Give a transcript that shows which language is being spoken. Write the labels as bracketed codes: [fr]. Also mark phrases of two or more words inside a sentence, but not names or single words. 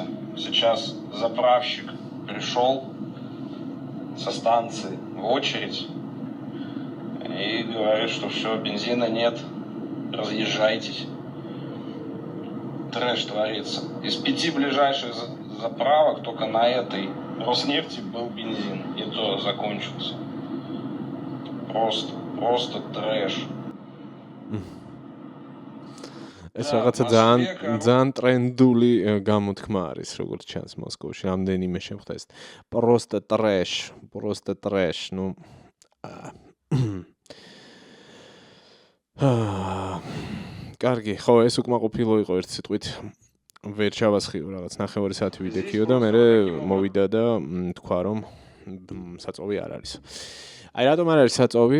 [ru] Сейчас заправщик пришел со станции в очередь и говорит, что все, бензина нет, разъезжайтесь. Трэш творится. Из 5 ближайших заправок только на этой Роснефти был бензин, и то закончился. Просто трэш. [ka] ეს რაღაცა ძალიან ტრენდული გამოთქმა არის, როგორც ჩანს მოსკოვში, რამდენიმე შემხდა ეს. [ru] Просто трэш, ну. [ka] კარგი, ხო, ეს უკმაყოფილო იყო ერთ სიტყვით. ვერ ჩავასხიო რაღაც 9 საათი ვიდექიო და მე მოვიდა და თქვა რომ საწოვი არ არის. აი რატომ არ არის საწოვი?